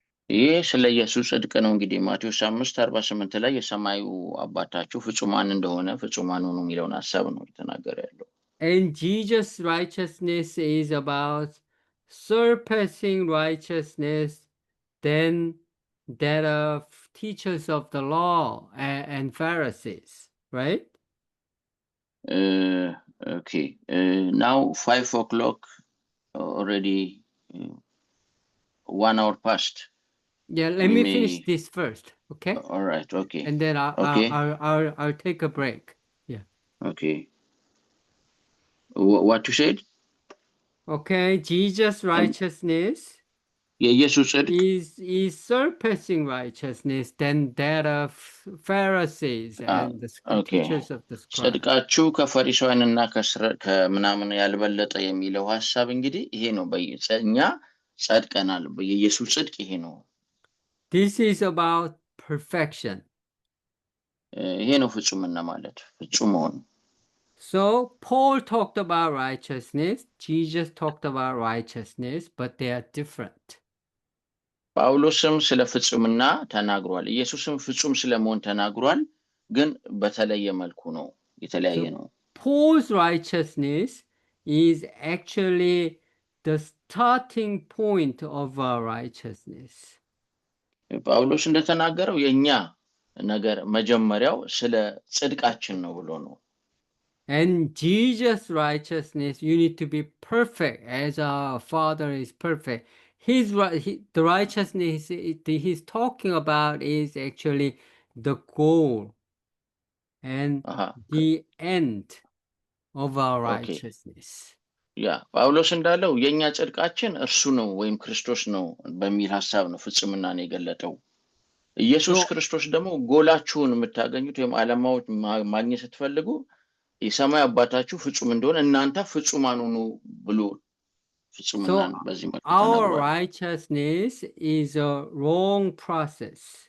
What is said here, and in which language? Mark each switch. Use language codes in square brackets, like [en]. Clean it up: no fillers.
[am] ይህ ስለ ኢየሱስ ጽድቅ ነው። እንግዲህ ማቴዎስ 5:48 ላይ የሰማዩ አባታችሁ ፍጹማን እንደሆነ ፍጹማን ሁኑ የሚለውን ሐሳብ ነው የተናገረ ያለው። [en] And Jesus' righteousness is about surpassing righteousness than that of teachers of the law and Pharisees, right? Okay. Now 5 o'clock already, 1 hour past. Yeah, let me finish this first, okay? All right, okay. And then I'll take a break. Yeah. Okay. What you said? Okay, Jesus' righteousness [am] የኢየሱስ ጽድቅ [en] is surpassing righteousness than that of Pharisees and the teachers of the scribes. [am] ጽድቃችሁ ከፈሪሳውያንና ከምናምን ያልበለጠ የሚለው ሐሳብ እንግዲህ ይሄ ነው። እኛ ጸድቀናል። የኢየሱስ ጽድቅ ይሄ ነው። [en] This is about perfection. [am] ይሄ ነው ፍጹምና ማለት ፍጹም መሆን። [en] So Paul talked about righteousness, Jesus talked about righteousness, but they are different. [am] ጳውሎስም ስለ ፍጹምና ተናግሯል፣ ኢየሱስም ፍጹም ስለመሆን ተናግሯል፣ ግን በተለየ መልኩ ነው፣ የተለያየ ነው። [en] Paul's righteousness is actually the starting point of our righteousness. [am] ጳውሎስ እንደተናገረው የኛ ነገር መጀመሪያው ስለ ጽድቃችን ነው ብሎ ነው። [en] And Jesus' righteousness, you need to be perfect as our Father is perfect. The righteousness he's talking about is actually the goal and the end of our righteousness. [am] ጳውሎስ እንዳለው የኛ ጽድቃችን እርሱ ነው ወይም ክርስቶስ ነው በሚል ሐሳብ ነው ፍጹምናን የገለጠው። ኢየሱስ ክርስቶስ ደግሞ ጎላችሁን የምታገኙት ወይም ዓላማውን ማግኘት ስትፈልጉ የሰማይ አባታችሁ ፍጹም እንደሆነ እናንተ ፍጹማን ሁኑ ብሎ ፍጹምናን በዚህ መልኩ ተናግሯል። [en] Our righteousness is a long process.